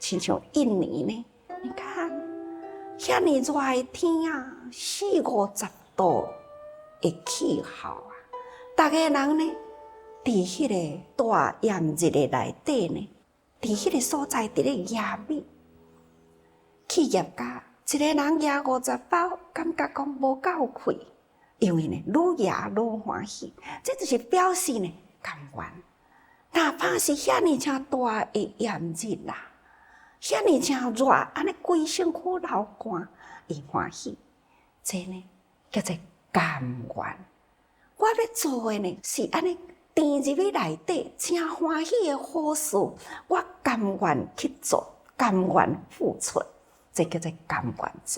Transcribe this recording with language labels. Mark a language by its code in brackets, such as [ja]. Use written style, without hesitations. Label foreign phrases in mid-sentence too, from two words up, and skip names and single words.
[nan] 亲像印尼呢，你看，遐尼热的天啊，40-50度的气候啊，大家人呢，伫迄个大炎热的内底呢，伫迄个所在伫咧压米，企业家一个人压50包，感觉讲无够开。因为呢，愈压愈欢喜，这就是表示呢，甘愿。哪怕是遐尼正大的炎日啦，遐尼正热，安尼规身躯流汗，伊欢喜。这呢，叫做甘愿。我要做的呢，是安尼沉入去内底，正欢喜的好事，我甘愿去做，甘愿付出，这叫做甘愿做。